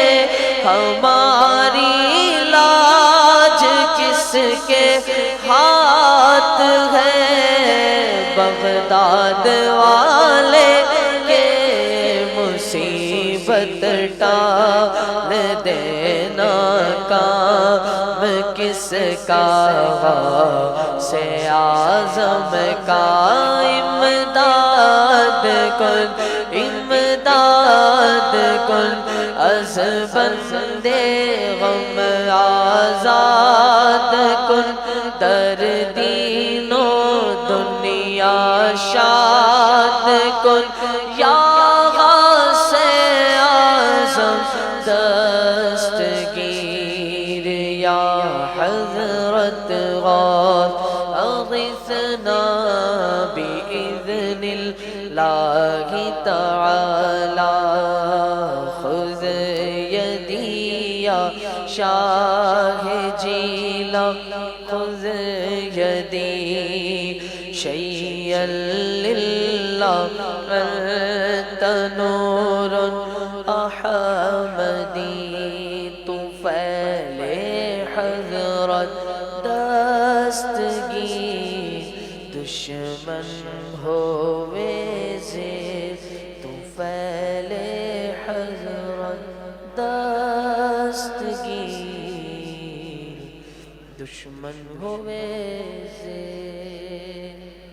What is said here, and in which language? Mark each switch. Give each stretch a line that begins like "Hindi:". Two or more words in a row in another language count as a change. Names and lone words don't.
Urdu: ہماری لاج کس کے ہاتھ ہے بغداد والے کے مصیبت ٹال دینا کام کس کا غوث اعظم کا
Persian: امداد کن امداد کن از بندے غم آزاد کن در دین و دنیا شاد کن یا غوث اعظم
Arabic: دستگیر یا حضرت غوث اغثنا بإذن اللہ تعالی خذ یدی یا شاہ جیلا خذ یدی شیئا للہ انت نور
Urdu: احمدی طفیل حضرت دستگیر دشمن ہوئے زیر طفیل حضرت دستگیر دشمن ہوئے زیر۔